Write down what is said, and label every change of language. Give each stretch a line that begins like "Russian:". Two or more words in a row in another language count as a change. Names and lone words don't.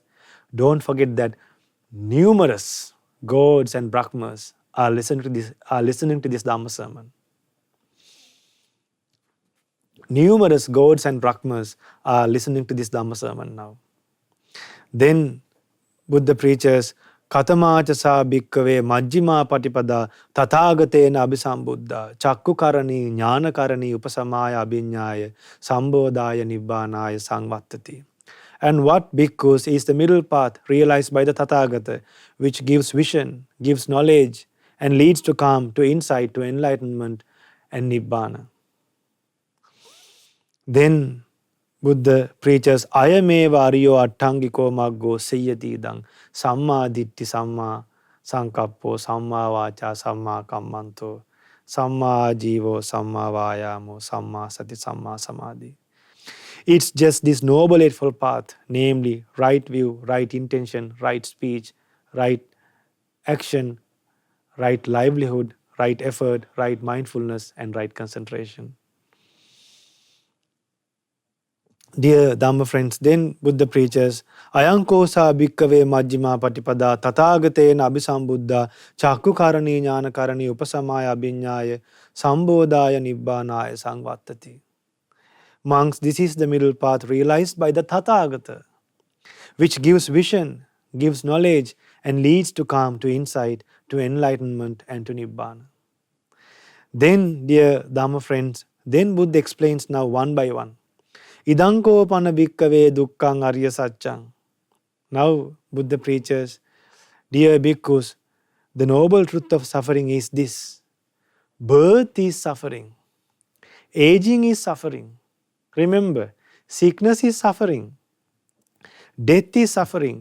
English: Don't forget that numerous gods and brahmas are listening to this Dhamma sermon. Numerous gods and brahmas are listening to this Dhamma sermon now. Then Buddha preaches,
Pali: Katamacha sa bhikkhave majjima patipada tathagatena abhisambuddha chakkukarani jnanakarani upasamaya abhinyaya sambodhaya nibbānaya sangvattati.
English: And what bhikkhus is the middle path realized by the Tathagata, which gives vision, gives knowledge, and leads to calm, to insight, to enlightenment, and Nibbana. Then Buddha preaches,
Pali: Ayameva ariyo attangiko maggo seyyati idang samma ditti samma sankappo samma vaca samma kammanto samma jivo samma vayamo samma sati samma samadhi.
English: It's just this Noble Eightfold Path, namely right view, right intention, right speech, right action, right livelihood, right effort, right mindfulness, and right concentration. Dear Dhamma friends, then Buddha preaches,
Pali: Ayanko sa bhikkhave majjima patipada tathagatena abhisambuddha chakkukarani jnanakarani upasamaya abhinyaya sambodhaya nibbānaya sangvattati.
English: Monks, this is the middle path realized by the Tathagata, which gives vision, gives knowledge, and leads to calm, to insight, to enlightenment, and to Nibbana. Then, dear Dhamma friends, then Buddha explains now one by one.
Pali: Idanko pana bhikkhave dukkhang arya satchang.
English: Now Buddha preaches, dear bhikkhus, the noble truth of suffering is this. Birth is suffering. Aging is suffering. Remember, sickness is suffering. Death is suffering.